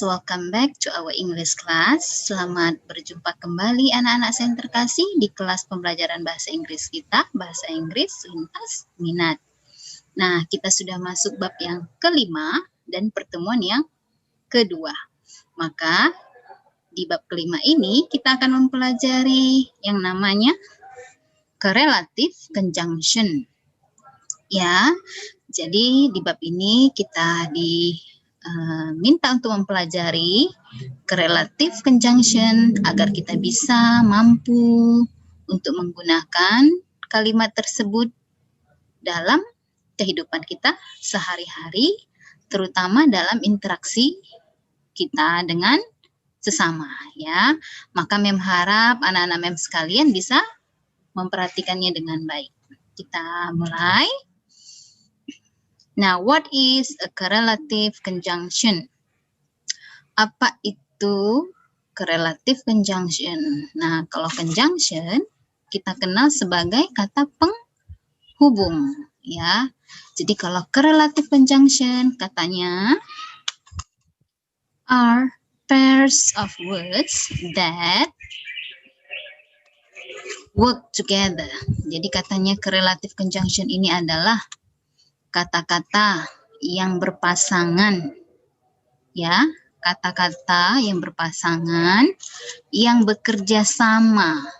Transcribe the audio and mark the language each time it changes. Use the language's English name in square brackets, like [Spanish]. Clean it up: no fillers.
[English] Welcome back to our English class. [Indonesian] Selamat berjumpa kembali anak-anak saya yang terkasih di kelas pembelajaran bahasa Inggris kita, Bahasa Inggris Lintas Minat. Nah, kita sudah masuk bab yang kelima dan pertemuan yang kedua. Maka, di bab kelima ini kita akan mempelajari yang namanya correlative conjunction. Ya, jadi di bab ini kita diminta untuk mempelajari correlative conjunction agar kita bisa mampu untuk menggunakan kalimat tersebut dalam kehidupan kita sehari-hari, terutama dalam interaksi kita dengan sesama, ya. Maka Mem harap anak-anak Mem sekalian bisa memperhatikannya dengan baik. Kita mulai. [English] Now, what is a correlative conjunction? [Indonesian] Apa itu correlative conjunction? Nah, kalau conjunction kita kenal sebagai kata penghubung, ya. Jadi kalau [English] correlative conjunction [Indonesian] katanya [English] are pairs of words that work together. [Indonesian] Jadi katanya correlative conjunction ini adalah kata-kata yang berpasangan, ya, kata-kata yang berpasangan, yang bekerja sama.